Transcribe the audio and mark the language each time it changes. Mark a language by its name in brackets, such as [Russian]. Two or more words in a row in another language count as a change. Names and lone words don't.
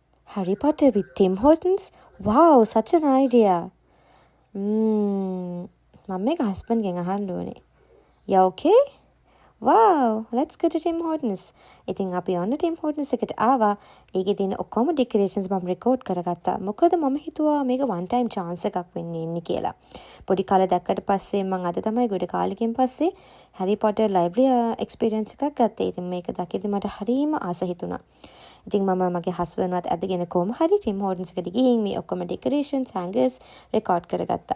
[English] Harry Potter with Tim Hortons? Wow, such an idea. [Sinhala] මම මේක හස්බන්ඩ්ගෙන් අහන්න ඕනේ. [English] Yeah, okay? Wow, let's go to Tim Hortons. [Sinhala] ඉතින් අපි ඔන්න Tim Hortons එකට ආවා. ඒකේ තියෙන ඔක්කොම ඩෙකොරේෂන්ස් මම රෙකෝඩ් කරගත්තා. මොකද මම හිතුවා මේක [English] one time chance [Sinhala] එකක් වෙන්න ඉන්නේ කියලා. පොඩි කාලේ දැක්කට පස්සේ මම අද තමයි ගොඩ කාලෙකින් පස්සේ Harry Potter [English] library experience [Sinhala] එකක් ගත්තේ. ඉතින් මේක දැකීදී මට හරිම ආස හිතුණා. ඉතින් මම මගේ හස්බන්ඩ්වත් ඇදගෙන කොහොම හරි Tim Hortons එකට ගිහින් මේ ඔක්කොම [English] decorations hangers record [Sinhala] කරගත්තා.